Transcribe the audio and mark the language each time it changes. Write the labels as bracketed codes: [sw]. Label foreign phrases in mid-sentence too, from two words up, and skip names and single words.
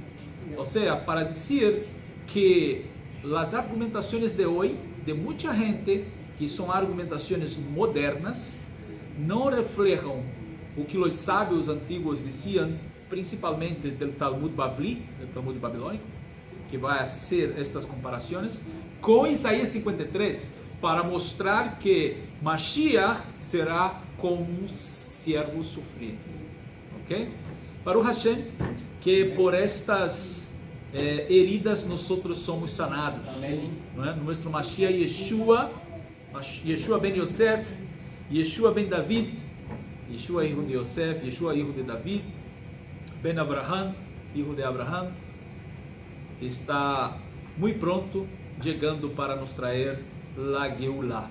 [es] O sea, para decir que las argumentaciones de hoy, de mucha gente, que son argumentaciones modernas, no reflejan o que los sabios antiguos decían, principalmente del Talmud Bavli, del Talmud babilónico, que va a hacer estas comparaciones, con Isaías 53, para mostrar que Mashiach será como un siervo sufriente. [he] ¿Okay? ברוך השם, [es] que por estas heridas nosotros somos sanados. ¿No? Nuestro Mashiach Yeshua ben Yosef, Yeshua ben David, Yeshua hijo de Yosef, Yeshua hijo de David, Ben Abraham, hijo de Abraham, está muy pronto llegando para nos traer la Geulah.